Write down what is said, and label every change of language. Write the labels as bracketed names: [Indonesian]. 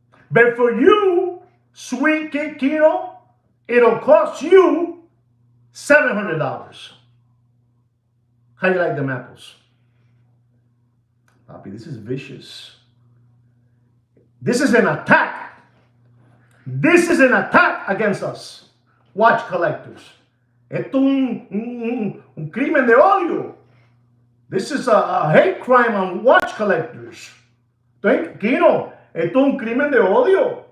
[English] But for you, sweet Kino, it'll cost you $700. How you like them apples? Papi, this is vicious. This is an attack. This is an attack against us, watch collectors. [Spanish] Esto es un crimen de odio. [English] This is a hate crime on watch collectors. [Spanish] Kino, esto es un crimen de odio.